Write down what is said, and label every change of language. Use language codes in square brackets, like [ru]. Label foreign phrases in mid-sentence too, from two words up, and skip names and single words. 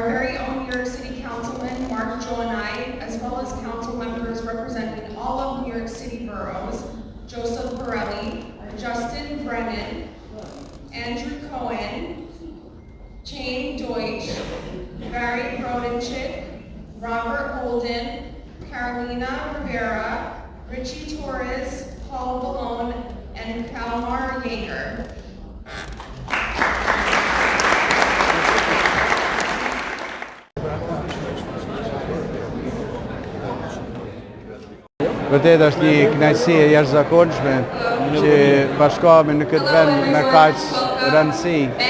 [en] very own New York City Councilman Mark Joanai, as well as council members representing all of New York City boroughs, Joseph Borelli, Justin Brennan, Andrew Cohen, Jane Deutsch, Barry Brodenchik, Robert Holden, Carolina Rivera, Richie Torres, Paul Ballone, and Kalmar Yeager. [sq] Vërtet është një kënaqësi e jashtëzakonshme që bashkohemi në këtë vend me kaq rëndësi.